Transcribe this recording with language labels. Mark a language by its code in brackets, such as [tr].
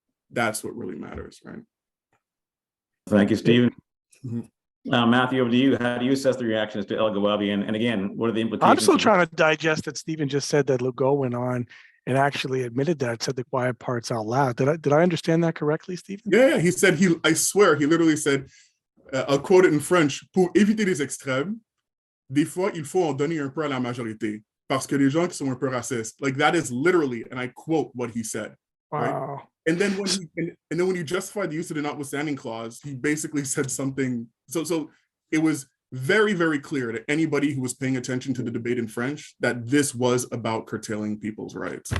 [en] That's what really matters, right? Thank you, Stephen. Mm-hmm. Matthew, over to you. How do you assess the reactions to El Gawabi? And again, what are the implications? I'm still trying to digest that Stephen just said that Legault went on and actually admitted that, said the quiet parts out loud. Did I understand that correctly, Stephen? Yeah, he said, I swear, he literally said, I'll quote it in French, [fr] pour éviter les extrêmes, des fois, il faut en donner un peu à la majorité, parce que les gens qui sont un peu racistes. [en] Like, that is literally, and I quote what he said. Wow. Right? And then when you justify the use of the notwithstanding clause, he basically said something. So it was very, very clear to anybody who was paying attention to the debate in French that this was about curtailing people's rights.